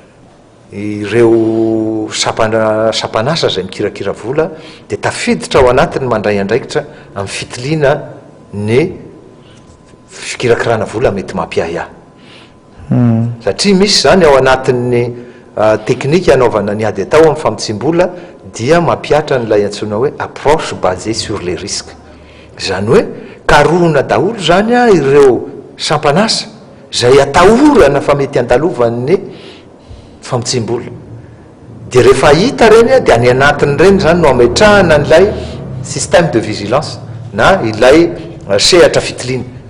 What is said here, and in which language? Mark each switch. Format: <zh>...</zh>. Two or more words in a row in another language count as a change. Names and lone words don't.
<mg>ireo sapanasa zay mikirakira vola de tafiditra ao anatiny mandray andraikitra amin'ny fitiliana ny fikirakirana vola mety mampiahiahy satria misy zany ao anatin'ny teknika anaovana ny ady atao amin'ny famotsim-bola dia mampiatra n'lay antsoina hoe</mg> <fr>approche basée sur les risques</fr> <mg>zany hoe karohana daholo zany a ireo sampanasa zay atahorana fa mety andalovan'ny famotsim-bola de rehefa hita reny de any anatiny reny zany no ametrahana n'lay</mg> <fr>système de vigilance</fr> <mg>na ilay sehatra fitiliana</mg>